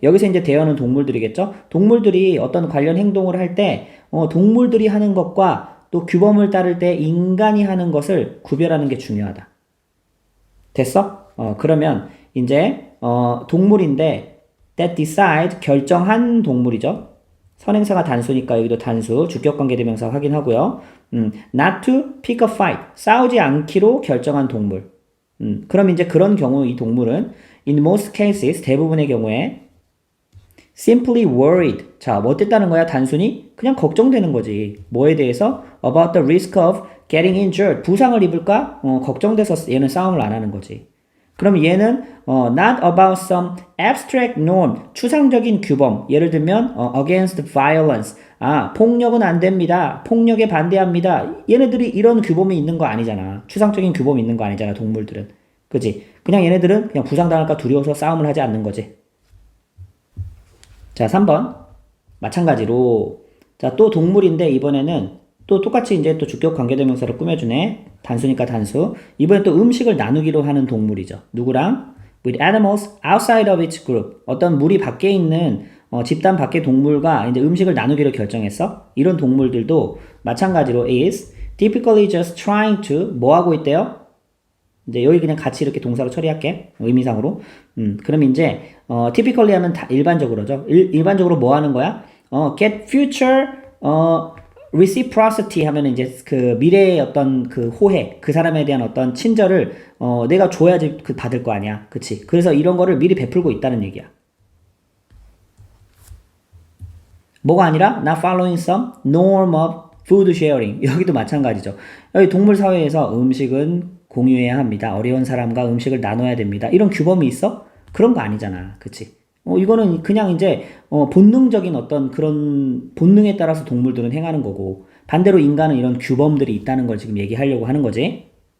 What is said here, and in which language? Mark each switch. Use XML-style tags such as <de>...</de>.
<ko>여기서 이제 대어는 동물들이겠죠? 동물들이 어떤 관련 행동을 할 때, 동물들이 하는 것과 또 규범을 따를 때 인간이 하는 것을 구별하는 게 중요하다. 됐어? 그러면 이제, 동물인데,</ko> <en>that decide,</en> <ko>결정한 동물이죠. 선행사가 단수니까 여기도 단수, 주격관계대명사 확인하고요.</ko> <en>not to pick a fight,</en> <ko>싸우지 않기로 결정한 동물. 그럼 이제 그런 경우 이 동물은</ko> <en>in most cases,</en> <ko>대부분의 경우에</ko> <en>simply worried.</en> <ko>자, 뭐 어땠다는 거야? 단순히 그냥 걱정되는 거지. 뭐에 대해서?</ko> <en>about the risk of getting injured.</en> <ko>부상을 입을까? 걱정돼서 얘는 싸움을 안 하는 거지. 그럼 얘는</ko> <en>not about some abstract norm,</en> <ko>추상적인 규범. 예를 들면</ko> <en>against violence.</en> <ko>폭력은 안 됩니다. 폭력에 반대합니다. 얘네들이 이런 규범이 있는 거 아니잖아. 추상적인 규범이 있는 거 아니잖아, 동물들은. 그지? 그냥 얘네들은 그냥 부상당할까 두려워서 싸움을 하지 않는 거지. 자, 3번. 마찬가지로 자, 또 동물인데 이번에는 또 똑같이 이제 또 주격 관계대명사를 꾸며주네. 단수니까 단수. 이번엔 또 음식을 나누기로 하는 동물이죠. 누구랑?</ko> <en>With animals outside of its group.</en> <ko>어떤 무리 밖에 있는 집단 밖의 동물과 이제 음식을 나누기로 결정했어. 이런 동물들도 마찬가지로</ko> <en>is typically just trying to</en> <ko>뭐 하고 있대요? 이제 여기 그냥 같이 이렇게 동사로 처리할게. 의미상으로. 그럼 이제 typically 하면 다 일반적으로죠. 일반적으로 뭐 하는 거야?</ko> <en>get future</en> <ko>reciprocity 하면은 이제 그 미래의 어떤 그 호혜, 그 사람에 대한 어떤 친절을 내가 줘야지 그 받을 거 아니야. 그치? 그래서 이런 거를 미리 베풀고 있다는 얘기야. 뭐가 아니라</ko> <en>not following some norm of food sharing.</en> <ko>여기도 마찬가지죠. 여기 동물 사회에서 음식은 공유해야 합니다. 어려운 사람과 음식을 나눠야 됩니다. 이런 규범이 있어? 그런 거 아니잖아. 그치? 이거는 그냥 이제 본능적인 어떤 그런 본능에 따라서 동물들은 행하는 거고 반대로 인간은 이런 규범들이 있다는 걸 지금 얘기하려고 하는 거지.</ko>